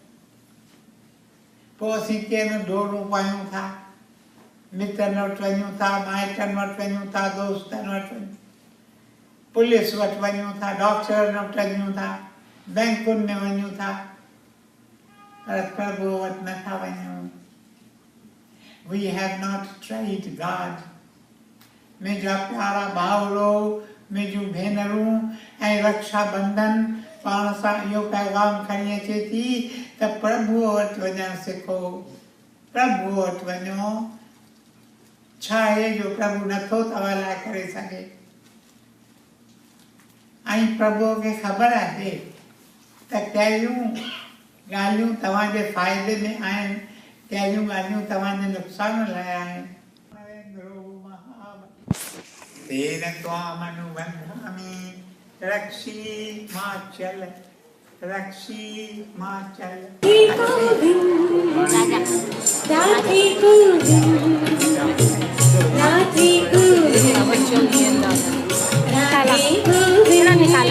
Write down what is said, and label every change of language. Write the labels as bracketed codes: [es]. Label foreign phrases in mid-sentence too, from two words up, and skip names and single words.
[sd] पोइ असीं कंहिं दौड़ूं पायूं था, मित्रनि वटि वञूं था, माइटनि वटि वञूं था, दोस्तनि वटि वञूं, पुलिस वटि वञूं था, डॉक्टरनि वटि वञूं था, बैंकुनि में वञूं था, पर प्रभु वटि नथा वञूं। [en] We have not tried God. [sd] मुंहिंजा प्यारा भाउरो, मुंहिंजूं भेनरूं, ऐं रक्षाबंधन पाण सां इहो पैगाम खणी अचे थी त प्रभुअ वटि वञणु सिखो, प्रभुअ वटि वञो। छा आहे जो प्रभु नथो तव्हां लाइ करे सघे, ऐं प्रभुअ खे ख़बर आहे त कहिड़ियूं ॻाल्हियूं तव्हांजे फ़ाइदे में आहिनि, कहिड़ियूं ॻाल्हियूं तव्हांजे नुक़सान लाइ आहिनि। [sa] तेन त्वामनुबन्धामि रक्षीमाचल, रक्षीमाचल। राधे गोविंद, राधे गोविंद, राधे गोविंद,